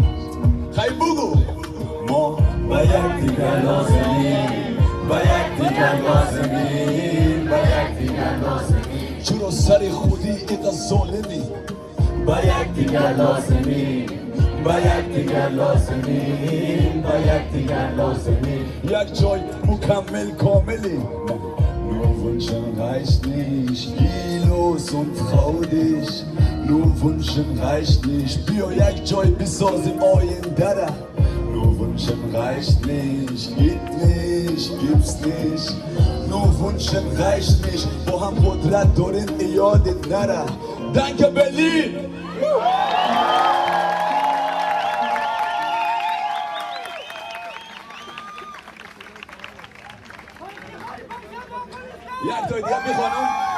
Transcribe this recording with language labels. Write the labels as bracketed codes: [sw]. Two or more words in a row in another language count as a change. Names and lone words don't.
[fa] خیلی بگو ما به یکدیگر لازمیم، به یکدیگر لازمیم، به یکدیگر لازمیم. چرا سر خودی یک ظالمی. به یکدیگر لازمیم، به یکدیگر لازمیم، به یکدیگر لازمیم. یک جای مکمل کاملی. [de] Nur Wünschen reicht nicht, Kilos und traurig. Nur Wünschen reicht nicht, [fa] بیا یک جای بسازیم آینده را. [de] Nur Wünschen reicht nicht, gibt's nicht. Nur Wünschen reicht nicht, [fa] با هم قدرت داریم یادت نره. [de] Danke Berlin! [fa] یک تا دیگه میخوانم؟